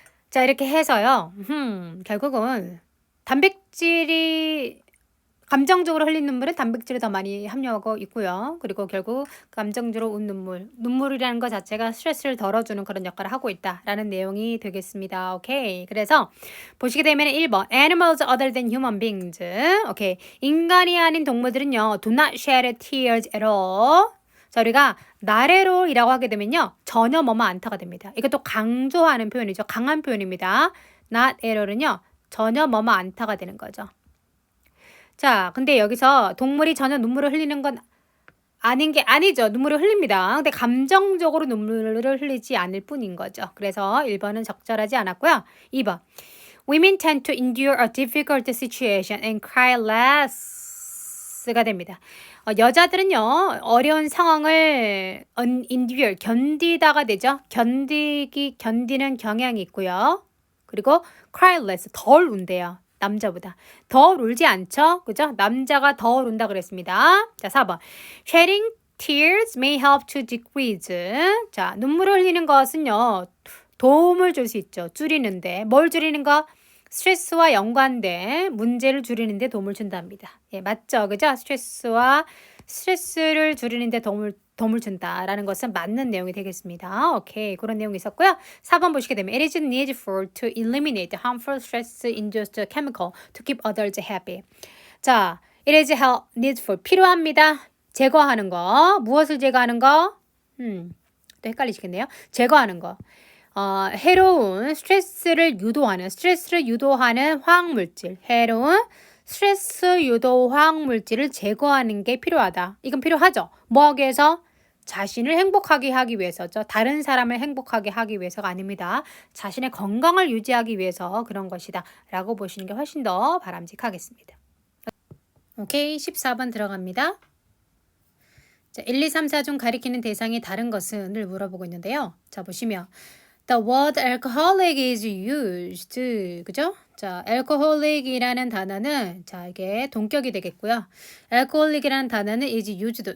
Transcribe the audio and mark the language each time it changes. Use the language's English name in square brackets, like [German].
[Korean] 자, 이렇게 해서요. 결국은 단백질이 감정적으로 흘린 눈물은 단백질을 더 많이 함유하고 있고요. 그리고 결국 감정적으로 운 눈물이라는 것 자체가 스트레스를 덜어주는 그런 역할을 하고 있다라는 내용이 되겠습니다. 오케이. 그래서 보시게 되면 [English] 1번 Animals other than human beings. [Korean] 오케이. 인간이 아닌 동물들은요. [English] Do not shed tears at all. [Korean] 자, 우리가 [English] not at all [Korean] 이라고 하게 되면요. 전혀 뭐뭐 않다가 됩니다. 이것도 강조하는 표현이죠. 강한 표현입니다. [English] not at all [Korean] 은요. 전혀 뭐뭐 않다가 되는 거죠. 자, 근데 여기서 동물이 전혀 눈물을 흘리는 건 아닌 게 아니죠. 눈물을 흘립니다. 근데 감정적으로 눈물을 흘리지 않을 뿐인 거죠. 그래서 1번은 적절하지 않았고요. [English] 2번. Women tend to endure a difficult situation and cry less가 [Korean] 됩니다. 여자들은요. 어려운 상황을 endure, 견디다가 되죠. 견디는 경향이 있고요. 그리고 [English] cry less, [Korean] 덜 운대요. 남자보다. 덜 울지 않죠? 그죠? 남자가 덜 운다 그랬습니다. 자, 4번. [English] Shedding tears may help to decrease. [Korean] 자, 눈물을 흘리는 것은요. 도움을 줄 수 있죠. 줄이는데. 뭘 줄이는 거? 스트레스와 연관된 문제를 줄이는데 도움을 준답니다. 예, 맞죠? 그죠? 스트레스를 줄이는데 도움을 준다라는 것은 맞는 내용이 되겠습니다. 오케이, 그런 내용이 있었고요. 4번 보시게 되면 [English] It is needful to eliminate harmful stress-induced chemical to keep others happy. [Korean] 자, [English] it is needful, [Korean] 필요합니다. 제거하는 거. 무엇을 제거하는 거? 또 헷갈리시겠네요. 제거하는 거. 해로운 스트레스를 유도하는 화학물질, 해로운 스트레스 유도 화학물질을 제거하는 게 필요하다. 이건 필요하죠. 뭐 하기 위해서? 자신을 행복하게 하기 위해서죠. 다른 사람을 행복하게 하기 위해서가 아닙니다. 자신의 건강을 유지하기 위해서 그런 것이다 라고 보시는 게 훨씬 더 바람직하겠습니다. 오케이, 14번 들어갑니다. 자, 1, 2, 3, 4 중 가리키는 대상이 다른 것은을 물어보고 있는데요. 자, 보시면 [English] The word alcoholic is used. [Korean] 그죠? 자, alcoholic이라는 단어는 자, 이게 동격이 되겠고요. [English] alcoholic이라는 [Korean] 단어는 [English] is used.